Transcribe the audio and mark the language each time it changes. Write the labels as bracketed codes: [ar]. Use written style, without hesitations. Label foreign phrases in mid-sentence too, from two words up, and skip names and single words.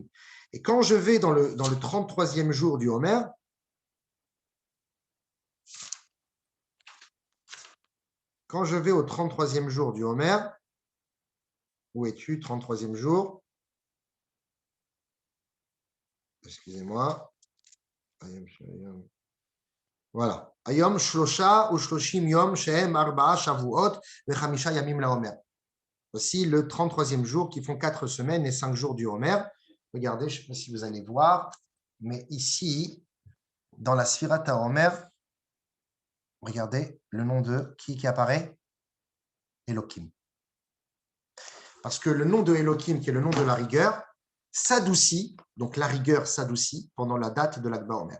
[fr] Et quand je vais dans le 33e jour du Homer, quand je vais au 33e jour du Homer, où es-tu, 33e jour? Excusez-moi. Voilà. [he] היום שלושה ושלושים יום שהם ארבעה שבועות וחמישה ימים לעומר. [fr] Aussi le 33e jour qui font 4 semaines et 5 jours du Homer. Regardez, je ne sais pas si vous allez voir, mais ici, dans la [he] ספירת העומר, [fr] regardez le nom de qui apparaît? Elohim. Parce que le nom de Elohim, qui est le nom de la rigueur, s'adoucit, donc la rigueur s'adoucit pendant la date de l'Ag BaOmer.